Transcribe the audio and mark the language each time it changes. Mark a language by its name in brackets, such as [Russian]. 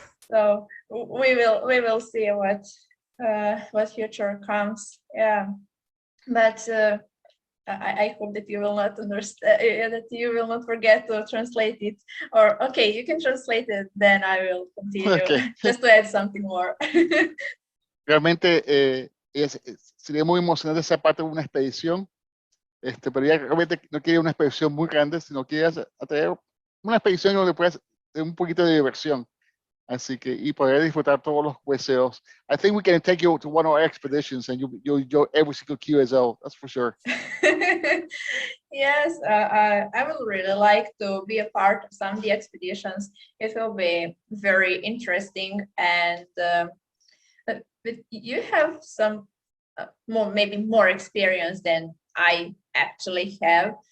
[English] So we will see what future comes. Yeah, but I hope that you will not understand, that you will not forget to translate it. Or okay, you can translate it, then I will continue. Okay. Just to add something more. [Spanish] Realmente sería muy emocionante esa parte de una expedición, pero ella realmente no quiere una expedición muy grande, sino quiere atraer una expedición donde puedas tener un poquito de diversión. Así que, y poder disfrutar todos los QSOs. [English] I think we can take you to one of our expeditions and you'll enjoy every single QSO, that's for sure. Yes, I would really like to be a part of some of the expeditions. It will be very interesting, and but you have some maybe more experience than I actually have.